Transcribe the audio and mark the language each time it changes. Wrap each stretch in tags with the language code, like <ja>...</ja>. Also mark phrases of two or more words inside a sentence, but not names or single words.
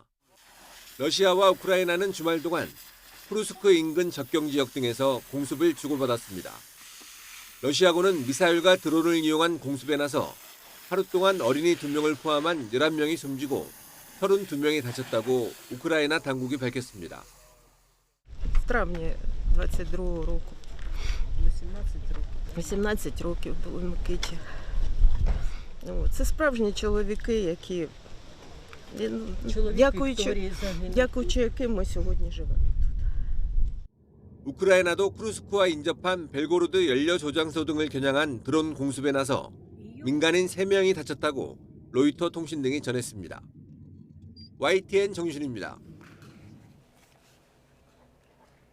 <ko>러시아와 우크라이나는 주말 동안 쿠르스크 인근 접경 지역 등에서 공습을 주고받았습니다. 러시아군은 미사일과 드론을 이용한 공습에 나서 하루 동안 어린이 2명을 포함한 11명이 숨지고 32명이 다쳤다고 우크라이나 당국이 밝혔습니다.</ko> <uk>В травні 22-го року. 18 років були Микиті. Це справжні чоловіки, які дякуючи яким ми сьогодні живемо.</uk> <ko>우크라이나도 쿠르스크와 인접한 벨고로드 연료 조장소 등을 겨냥한 드론 공습에 나서 민간인 3명이 다쳤다고 로이터 통신 등이 전했습니다. YTN 정유신입니다.</ko>